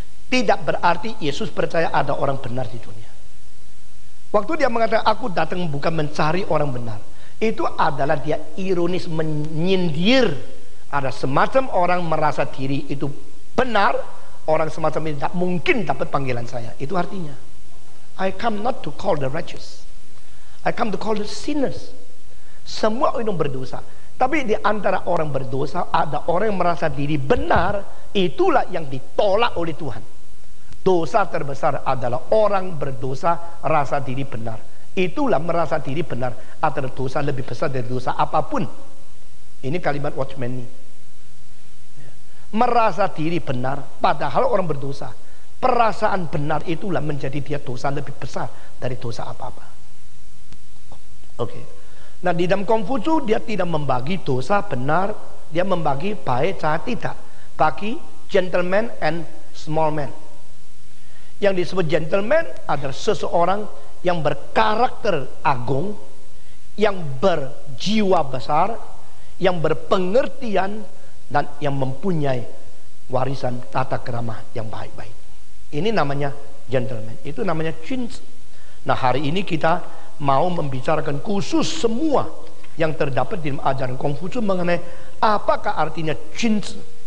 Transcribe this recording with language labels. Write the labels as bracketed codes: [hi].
[id] Tidak berarti Yesus percaya ada orang benar di dunia. Waktu dia mengatakan aku datang bukan mencari orang benar, itu adalah dia ironis menyindir. Ada semacam orang merasa diri itu benar, orang semacam ini tidak mungkin dapat panggilan saya. Itu artinya [en] I come not to call the righteous, I come to call the sinners. [id] Semua orang berdosa. Tapi di antara orang berdosa ada orang yang merasa diri benar. Itulah yang ditolak oleh Tuhan. Dosa terbesar adalah orang berdosa rasa diri benar. Itulah merasa diri benar adalah dosa lebih besar dari dosa apapun. Ini kalimat Watchman ini. Merasa diri benar padahal orang berdosa. Perasaan benar itulah menjadi dia dosa lebih besar dari dosa apa-apa. Oke. Nah, di dalam Konghucu dia tidak membagi dosa benar, dia membagi baik jahat tidak. Bagi [en] gentleman and small man. [id] Yang disebut gentleman adalah seseorang yang berkarakter agung, yang berjiwa besar, yang berpengertian, dan yang mempunyai warisan tata krama yang baik-baik. Ini namanya gentleman, itu namanya Junzi. Nah, hari ini kita mau membicarakan khusus semua yang terdapat di ajaran Konghucu mengenai apakah artinya Junzi.